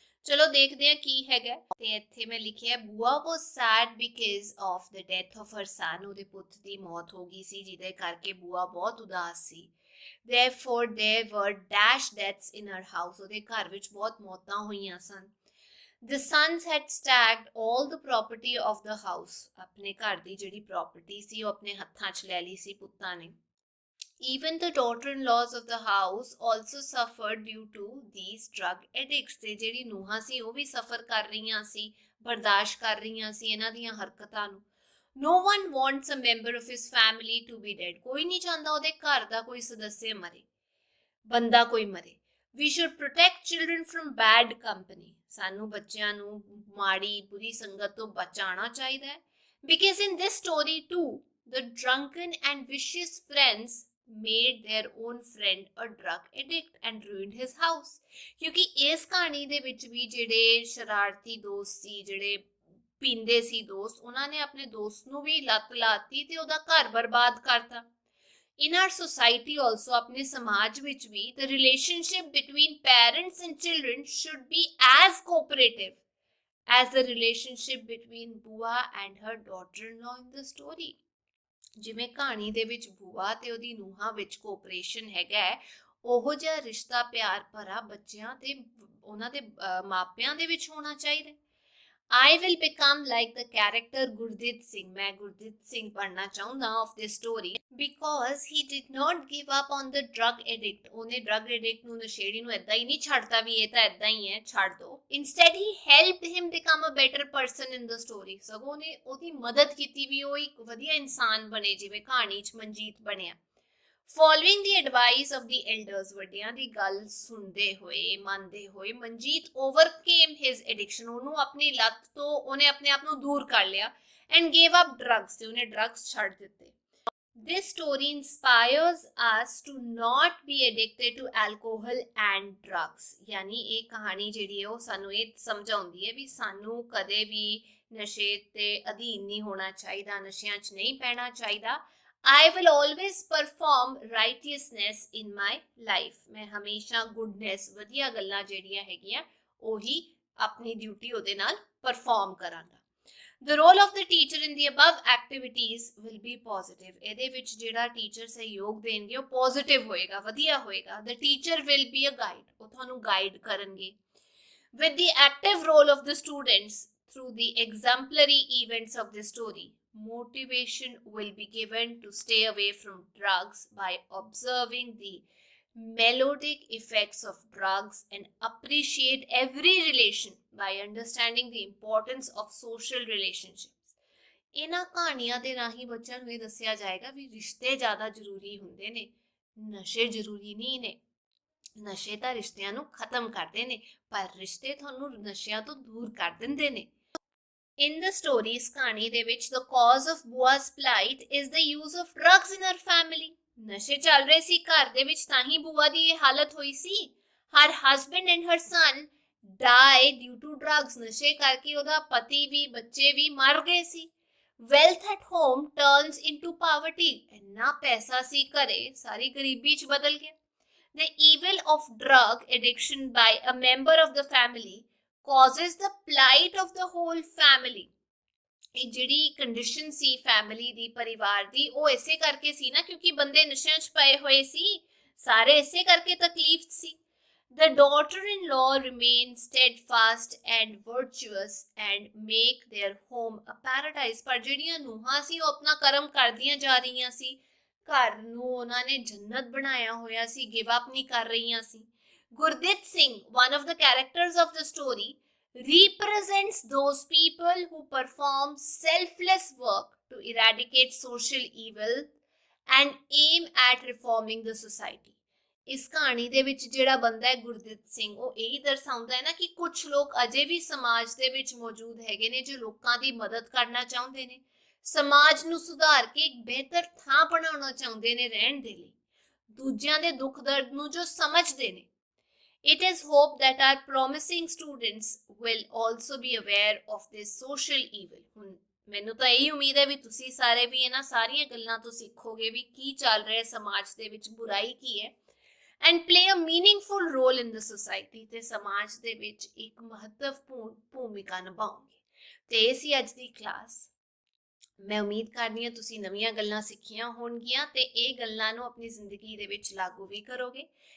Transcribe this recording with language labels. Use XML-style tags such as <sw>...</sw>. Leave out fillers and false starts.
<pa>ਚਲੋ ਦੇਖਦੇ ਹਾਂ ਕੀ ਹੈਗਾ। ਤੇ ਇੱਥੇ ਮੈਂ ਲਿਖਿਆ,</pa> <en>Bua was sad because of the death of her son।</en> <pa>ਉਹਦੇ ਪੁੱਤ ਦੀ ਮੌਤ ਹੋ ਗਈ ਸੀ ਜਿਹਦੇ ਕਰਕੇ ਬੂਆ ਬਹੁਤ ਉਦਾਸ ਸੀ।</pa> <en>Therefore there were dash deaths in her house।</en> <pa>ਉਹਦੇ ਘਰ ਵਿੱਚ ਬਹੁਤ ਮੌਤਾਂ ਹੋਈਆਂ ਸਨ।</pa> <en>The sons had stacked all the property of the house।</en> <pa>ਆਪਣੇ ਘਰ ਦੀ ਜਿਹੜੀ ਪ੍ਰਾਪਰਟੀ ਸੀ ਉਹ ਆਪਣੇ ਹੱਥਾਂ 'ਚ ਲੈ ਲਈ ਸੀ ਪੁੱਤਾਂ ਨੇ।</pa> <en>Even the daughter-in-laws of the house also suffered due to these drug addicts.</en> <pa>ਤੇ ਜਿਹੜੀ ਨੂੰਹਾਂ ਸੀ ਉਹ ਵੀ ਸਫਰ ਕਰ ਰਹੀਆਂ ਸੀ, ਬਰਦਾਸ਼ਤ ਕਰ ਰਹੀਆਂ ਸੀ ਇਹਨਾਂ ਦੀਆਂ ਹਰਕਤਾਂ ਨੂੰ।</pa> <en>No one wants a member of his family to be dead.</en> <pa>ਕੋਈ ਨਹੀਂ ਚਾਹੁੰਦਾ ਉਹਦੇ ਘਰ ਦਾ ਕੋਈ ਸਦੱਸਿਆ ਮਰੇ, ਬੰਦਾ ਕੋਈ ਮਰੇ।</pa> <en>We should protect children from bad company.</en> <pa>ਸਾਨੂੰ ਬੱਚਿਆਂ ਨੂੰ ਮਾੜੀ ਬੁਰੀ ਸੰਗਤ ਤੋਂ ਬਚਾਉਣਾ ਚਾਹੀਦਾ ਹੈ।</pa> <en>Because in this story too, the drunken and vicious friends made their own friend a drug addict and ruined his house.</en> <pa>ਕਿਉਂਕਿ ਇਸ ਕਹਾਣੀ ਦੇ ਵਿੱਚ ਵੀ ਜਿਹੜੇ ਸ਼ਰਾਰਤੀ ਦੋਸਤ ਸੀ, ਜਿਹੜੇ ਪੀਂਦੇ ਸੀ ਦੋਸਤ, ਉਹਨਾਂ ਨੇ ਆਪਣੇ ਦੋਸਤ ਨੂੰ ਵੀ ਲੱਤ ਲਾਤੀ ਤੇ ਉਹਦਾ ਘਰ ਬਰਬਾਦ ਕਰਤਾ।</pa> <en>In our society also,</en> <hi>अपने समाज ਵਿੱਚ भी,</hi> <en>the relationship between parents and children should be as cooperative as the relationship between Bua and her daughter-in-law in the story.</en> <pa>ਜਿਵੇਂ ਕਹਾਣੀ ਦੇ ਵਿੱਚ ਬੂਆ ਤੇ ਉਹਦੀ ਨੂੰਹਾਂ ਵਿੱਚ ਕੋਆਪਰੇਸ਼ਨ ਹੈਗਾ, ਉਹੋ ਜਿਹਾ ਰਿਸ਼ਤਾ ਪਿਆਰ ਭਰਾ ਬੱਚਿਆਂ ਤੇ ਉਹਨਾਂ ਦੇ ਮਾਪਿਆਂ ਦੇ ਵਿੱਚ ਹੋਣਾ ਚਾਹੀਦਾ।</pa> <en>I will become like the character Gurdit Singh.</en> <hi>मैं Gurdit Singh पढ़ना चाहूँगा</hi> <en>of this story because he did not give up on the drug addict.</en> <pa>ਉਹਨੇ drug addict ਨੂੰ, ਨਸ਼ੇੜੀ ਨੂੰ ਏਦਾਂ ਹੀ ਨਹੀਂ ਛੱਡਤਾ ਵੀ ਇਹ ਤਾਂ ਏਦਾਂ ਹੀ ਹੈ, ਛੱਡ ਦੋ।</pa> <en>Instead he helped him become a better person in the story.</en> <pa>ਸਗੋਂ ਉਹਨੇ ਉਹਦੀ ਮਦਦ ਕੀਤੀ ਵੀ ਉਹ ਇੱਕ ਵਧੀਆ ਇਨਸਾਨ ਬਣੇ, ਜਿਵੇਂ ਕਹਾਣੀ 'ਚ ਮਨਜੀਤ ਬਣਿਆ।</pa> <en>Following the advice of the elders,</en> <pa>ਵੱਡਿਆਂ ਦੀ ਗੱਲ ਸੁਣਦੇ ਹੋਏ, ਮੰਨਦੇ ਹੋਏ,</pa> <en>Manjeet overcame his addiction.</en> <pa>ਉਹਨੂੰ ਆਪਣੀ ਲੱਤ ਤੋਂ ਉਹਨੇ ਆਪਣੇ ਆਪ ਨੂੰ ਦੂਰ ਕਰ ਲਿਆ</pa> <en>and gave up drugs.</en> <pa>ਤੇ ਉਹਨੇ drugs ਛੱਡ ਦਿੱਤੇ।</pa> <en>This story inspires us to not be addicted to alcohol and drugs.</en> <pa>यानी ਇਹ ਕਹਾਣੀ ਜਿਹੜੀ ਹੈ ਉਹ ਸਾਨੂੰ ਇਹ ਸਮਝਾਉਂਦੀ ਹੈ ਵੀ ਸਾਨੂੰ ਕਦੇ ਵੀ ਨਸ਼ੇ ਤੇ ਅਧੀਨ ਨਹੀਂ ਹੋਣਾ ਚਾਹੀਦਾ, ਨਸ਼ਿਆਂ 'ਚ ਨਹੀਂ ਪੈਣਾ ਚਾਹੀਦਾ।</pa> <en>I will always perform righteousness in my life.</en> <hi>मैं हमेशा</hi> <pa>goodness, वधिया गल्लां ਜਿਹੜੀਆਂ ਹੈਗੀਆਂ ਉਹੀ ਆਪਣੀ ਡਿਊਟੀ ਉਹਦੇ ਨਾਲ perform ਕਰਾਂਗਾ।</pa> <en>The role of the teacher in the above activities will be positive.</en> <pa>ਇਹਦੇ ਵਿੱਚ ਜਿਹੜਾ ਟੀਚਰ ਸਹਿਯੋਗ ਦੇਣਗੇ ਉਹ positive ਹੋਏਗਾ, ਵਧੀਆ ਹੋਏਗਾ।</pa> <en>The teacher will be a guide.</en> <pa>ਉਹ ਤੁਹਾਨੂੰ guide ਕਰਨਗੇ।</pa> <en>With the active role of the students through the exemplary events of the story, motivation will be given to stay away from drugs by observing the melodic effects of drugs and appreciate every relation by understanding the importance of social relationships.</en> <pa>ਇਹਨਾਂ ਕਹਾਣੀਆਂ ਦੇ ਰਾਹੀਂ ਬੱਚਿਆਂ ਨੂੰ ਇਹ ਦੱਸਿਆ ਜਾਏਗਾ ਵੀ ਰਿਸ਼ਤੇ ਜ਼ਿਆਦਾ ਜ਼ਰੂਰੀ ਹੁੰਦੇ ਨੇ, ਨਸ਼ੇ ਜ਼ਰੂਰੀ ਨਹੀਂ ਨੇ। ਨਸ਼ੇ ਤਾਂ ਰਿਸ਼ਤਿਆਂ ਨੂੰ ਖਤਮ ਕਰਦੇ ਨੇ, ਪਰ ਰਿਸ਼ਤੇ ਤੁਹਾਨੂੰ ਨਸ਼ਿਆਂ ਤੋਂ ਦੂਰ ਕਰ ਦਿੰਦੇ ਨੇ।</pa> <en>In the story,</en> <pa>ਇਸ ਕਹਾਣੀ ਦੇ ਵਿੱਚ</pa> <en>the cause of Bua's plight is the use of drugs in her family.</en> <pa>ਨਸ਼ੇ ਚੱਲ ਰਹੇ ਸੀ ਘਰ ਦੇ ਵਿੱਚ, ਤਾਂ ਹੀ ਬੂਆ ਦੀ ਇਹ ਹਾਲਤ ਹੋਈ ਸੀ।</pa> <en>Her husband and her son died due to drugs.</en> <pa>ਨਸ਼ੇ ਕਰਕੇ ਉਹਦਾ ਪਤੀ ਵੀ ਬੱਚੇ ਵੀ ਮਰ ਗਏ ਸੀ।</pa> <en>Wealth at home turns into poverty.</en> <pa>ਇੰਨਾ ਪੈਸਾ ਸੀ ਘਰੇ, ਸਾਰੀ ਗਰੀਬੀ 'ਚ ਬਦਲ ਗਿਆ।</pa> <en>The evil of drug addiction by a member of the family causes the plight of the whole family.</en> <pa>ਇਹ ਜਿਹੜੀ ਕੰਡੀਸ਼ਨ ਸੀ ਫੈਮਿਲੀ ਦੀ, ਪਰਿਵਾਰ ਦੀ, ਉਹ ਇਸੇ ਕਰਕੇ ਸੀ ਨਾ, ਕਿਉਂਕਿ ਬੰਦੇ ਨਸ਼ਿਆਂ 'ਚ ਪਏ ਹੋਏ ਸੀ, ਸਾਰੇ ਇਸੇ ਕਰਕੇ ਤਕਲੀਫ ਸੀ।</pa> <en>The daughter-in-law remain steadfast and virtuous and make their home a paradise.</en> <pa>ਪਰ ਜਿਹੜੀਆਂ ਨੂੰਹਾਂ ਸੀ ਉਹ ਆਪਣਾ ਕਰਮ ਕਰਦੀਆਂ ਜਾ ਰਹੀਆਂ ਸੀ, ਘਰ ਨੂੰ ਉਹਨਾਂ ਨੇ ਜੰਨਤ ਬਣਾਇਆ ਹੋਇਆ ਸੀ, ਗਿਵ ਅਪ ਨਹੀਂ ਕਰ ਰਹੀਆਂ ਸੀ।</pa> <en>Gurdit Singh, one of the characters of the story, represents those people who perform selfless work to eradicate social evil and aim at reforming the society.</en> <pa>ਇਸ ਕਹਾਣੀ ਦੇ ਵਿੱਚ ਜਿਹੜਾ ਬੰਦਾ ਹੈ ਗੁਰਦਿੱਤ ਸਿੰਘ, ਉਹ ਇਹੀ ਦਰਸਾਉਂਦਾ ਹੈ ਨਾ ਕਿ ਕੁਝ ਲੋਕ ਅਜੇ ਵੀ ਸਮਾਜ ਦੇ ਵਿੱਚ ਮੌਜੂਦ ਹੈਗੇ ਨੇ ਜੋ ਲੋਕਾਂ ਦੀ ਮਦਦ ਕਰਨਾ ਚਾਹੁੰਦੇ ਨੇ, ਸਮਾਜ ਨੂੰ ਸੁਧਾਰ ਕੇ ਇੱਕ ਬਿਹਤਰ ਥਾਂ ਬਣਾਉਣਾ ਚਾਹੁੰਦੇ ਨੇ ਰਹਿਣ ਦੇ ਲਈ, ਦੂਜਿਆਂ ਦੇ ਦੁੱਖ ਦਰਦ ਨੂੰ ਜੋ ਸਮਝਦੇ ਨੇ।</pa> <en>It is hoped that our promising students will also be aware of this social evil.</en> <pa>ਹੁਣ ਮੈਨੂੰ ਤਾਂ ਇਹੀ ਉਮੀਦ ਹੈ ਵੀ ਤੁਸੀਂ ਸਾਰੇ ਵੀ ਇਹਨਾਂ ਸਾਰੀਆਂ ਗੱਲਾਂ ਤੋਂ ਸਿੱਖੋਗੇ ਵੀ ਕੀ ਚੱਲ ਰਿਹਾ ਸਮਾਜ ਦੇ ਵਿੱਚ, ਬੁਰਾਈ ਕੀ ਹੈ,</pa> <en>and play a meaningful role in the society.</en> <pa>ਤੇ ਸਮਾਜ ਦੇ ਵਿੱਚ ਇੱਕ ਮਹੱਤਵਪੂਰਨ ਭੂਮਿਕਾ ਨਿਭਾਓਗੇ। ਤੇ ਇਹ ਸੀ ਅੱਜ ਦੀ ਕਲਾਸ। ਮੈਂ ਉਮੀਦ ਕਰਦੀ ਹਾਂ ਤੁਸੀਂ ਨਵੀਆਂ ਗੱਲਾਂ ਸਿੱਖੀਆਂ ਹੋਣਗੀਆਂ ਤੇ ਇਹ ਗੱਲਾਂ ਨੂੰ ਆਪਣੀ ਜ਼ਿੰਦਗੀ ਦੇ ਵਿੱਚ ਲਾਗੂ ਵੀ ਕਰੋਗੇ।</pa>